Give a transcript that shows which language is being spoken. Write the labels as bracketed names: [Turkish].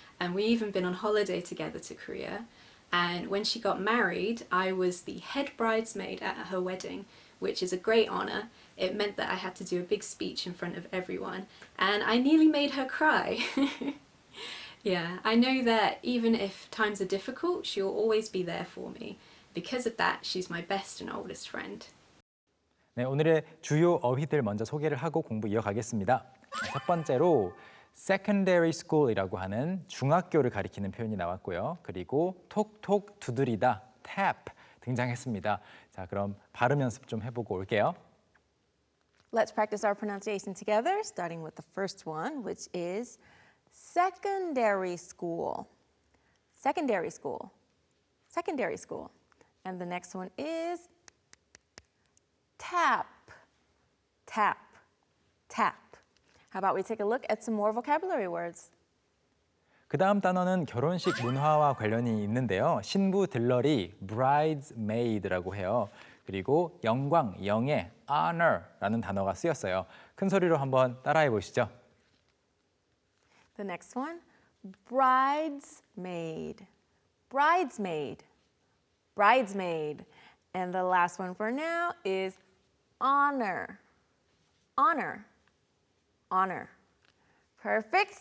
[English] And we even been on holiday together to Korea. And when she got married, I was the head bridesmaid at her wedding, which is a great honour. It meant that I had to do a big speech in front of everyone, and I nearly made her cry. Yeah, I know that even if times are difficult, she'll always be there for me. Because of that, she's my best and oldest friend. [Korean] 네, 오늘의 주요 어휘들 먼저 소개를 하고 공부 이어가겠습니다. 첫 번째로 secondary school이라고 하는 중학교를 가리키는 표현이 나왔고요. 그리고 톡톡 두드리다, tap 등장했습니다. 자, 그럼 발음 연습 좀 해보고 올게요. [English] Let's practice our pronunciation together, starting with the first one, which is secondary school. Secondary school. Secondary school. And the next one is tap. Tap. Tap. How about we take a look at some more vocabulary words? [Korean] 그 다음 단어는 결혼식 문화와 관련이 있는데요. 신부 들러리, bridesmaid라고 해요. 그리고 영광, 영예, honor라는 단어가 쓰였어요. 큰 소리로 한번 따라해 보시죠. [English] The next one, bridesmaid. Bridesmaid. Bridesmaid. And the last one for now is honor. Honor. Honor. Perfect.